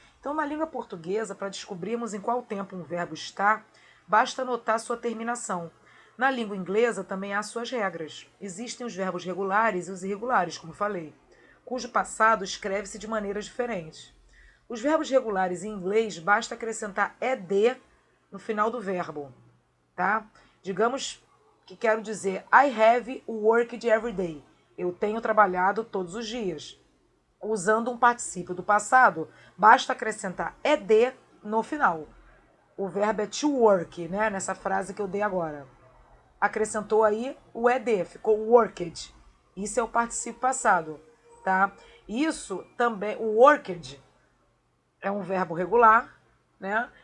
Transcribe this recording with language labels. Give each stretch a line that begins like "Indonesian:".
Portuguese: Então, na língua portuguesa, para descobrirmos em qual tempo um verbo está, basta anotar sua terminação. Na língua inglesa também há suas regras. Existem os verbos regulares e os irregulares, como falei, cujo passado escreve-se de maneiras diferentes. Os verbos regulares em inglês basta acrescentar ed no final do verbo, tá? Digamos que quero dizer
English: I have worked every day.
Portuguese: Eu tenho trabalhado todos os dias. Usando um particípio do passado, basta acrescentar ed no final. O verbo é to work, né? Nessa frase que eu dei agora. Acrescentou aí o ed, ficou worked. Isso é o particípio passado, tá? Isso também, o worked é um verbo regular, né?